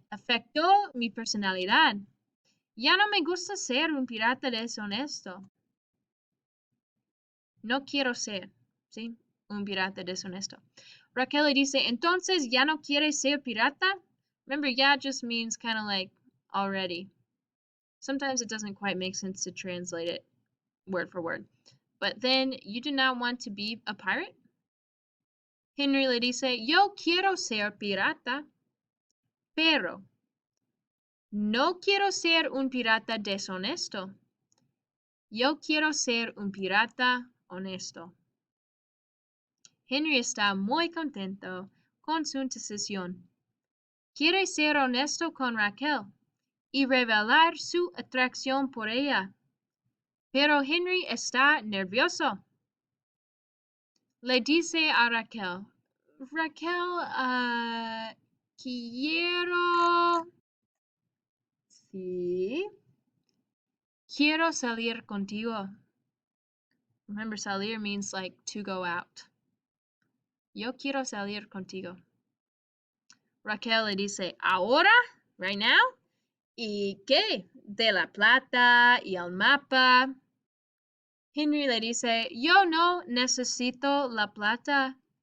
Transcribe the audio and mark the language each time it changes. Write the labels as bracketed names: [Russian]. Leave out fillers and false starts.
[Spanish] Afectó mi personalidad. Ya no me gusta ser un pirata deshonesto. No quiero ser, ¿sí? Un pirata deshonesto. Raquel le dice, entonces, ¿ya no quieres ser pirata? [English] Remember, yeah just means kind of like already. Sometimes it doesn't quite make sense to translate it word for word. But then, you do not want to be a pirate? [Spanish] Henry le dice, yo quiero ser pirata, pero no quiero ser un pirata deshonesto. Yo quiero ser un pirata honesto. Henry está muy contento con su decisión. Quiere ser honesto con Raquel y revelar su atracción por ella. Pero Henry está nervioso. Le dice a Raquel, Raquel, quiero... Sí. Quiero salir contigo. [English] Remember, salir means like to go out. [Spanish] Yo quiero salir contigo. Raquel le dice, ¿ahora? [English] Right now? [Spanish] ¿Y qué? De la plata y el mapa. Henry le dice, yo no necesito la plata.